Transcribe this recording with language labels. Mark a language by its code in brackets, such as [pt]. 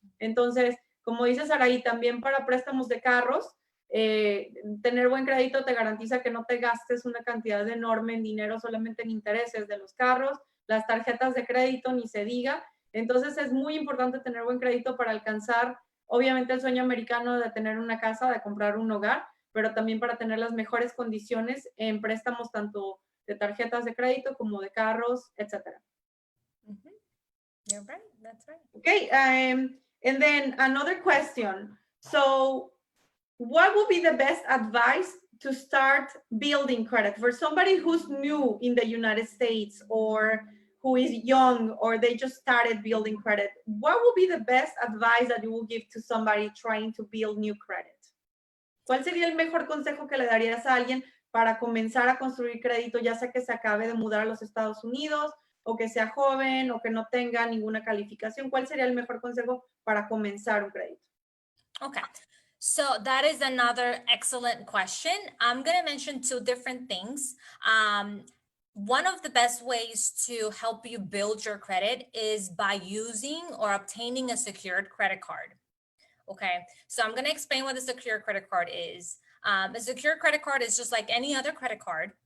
[es] Entonces, como dice Saraí, también para préstamos de carros, tener buen crédito te garantiza que no te gastes una cantidad enorme en dinero solamente en intereses de los carros, las tarjetas de crédito ni se diga. Entonces es muy importante tener buen crédito para alcanzar, obviamente, el sueño americano de tener una casa, de comprar un hogar, pero también para tener las mejores condiciones en préstamos tanto de tarjetas de crédito como de carros, etc. [en] You're right, that's right. Okay, and then another question. So what would be the best advice to start building credit for somebody who's new in the United States, or who is young, or they just started building credit? What would be the best advice that you will give to somebody trying to build new credit? [es] ¿Cuál sería el mejor consejo que le darías a alguien para comenzar a construir crédito, ya sea que se acabe de mudar a los Estados Unidos, o que sea joven, o que no tenga ninguna calificación? ¿Cuál sería el mejor consejo para comenzar un crédito? [en] Okay. So that is another excellent question. I'm going to mention 2 different things. One of the best ways to help you build your credit is by using or obtaining a secured credit card. Okay, so I'm going to explain what a secured credit card is. A secured credit card is just like any other credit card.